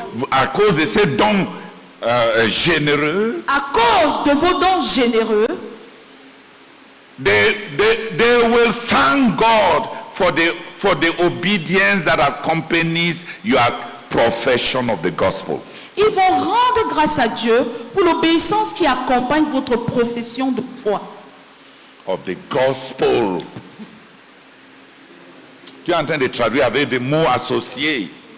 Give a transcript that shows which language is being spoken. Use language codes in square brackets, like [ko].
[fr] À cause de ces dons généreux, à cause de vos dons généreux, [en] they will thank God for the obedience that accompanies your profession of the gospel. [fr] ils vont rendre grâce à Dieu pour l'obéissance qui accompagne votre profession de foi. [en] Of the gospel. [fr] Tu es en train de traduire avec des mots associés.